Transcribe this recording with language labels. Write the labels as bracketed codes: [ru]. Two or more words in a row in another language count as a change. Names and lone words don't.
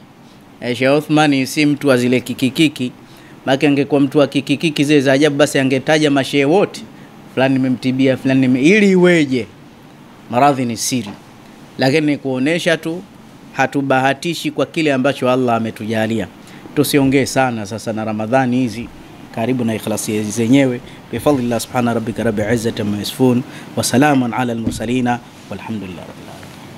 [sw] Sheikh Uthman si mtu wa zile kikikiki, maki angekuwa mtu wa kikikiki zile za ajabu, basi angetaja mashehe wote, fulani nimemtibia, fulani ili iweje? Maradhi ni siri, lakini ni kuonesha tu hatubahatishi kwa kile ambacho Allah ametujalia. Tusiongee sana sasa na Ramadhani hizi karibu na ikhlasi zenyewe. [ar] بفضل الله سبحان ربك رب العزة عما يصفون وسلام على المرسلين والحمد لله رب العالمين.